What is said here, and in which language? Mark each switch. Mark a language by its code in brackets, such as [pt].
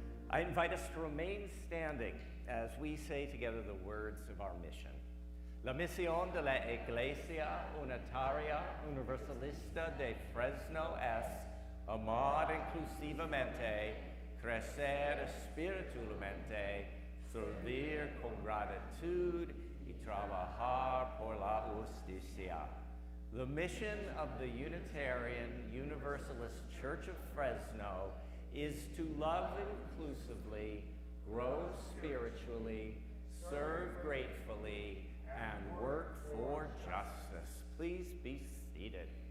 [en] I invite us to remain standing as we say together the words of our mission. [es] La misión de la Iglesia Unitaria Universalista de Fresno es amar inclusivamente, crecer espiritualmente, servir con gratitud y trabajar por la justicia. [en] The mission of the Unitarian Universalist Church of Fresno is to love inclusively, grow spiritually, serve gratefully, and work for justice. Please be seated.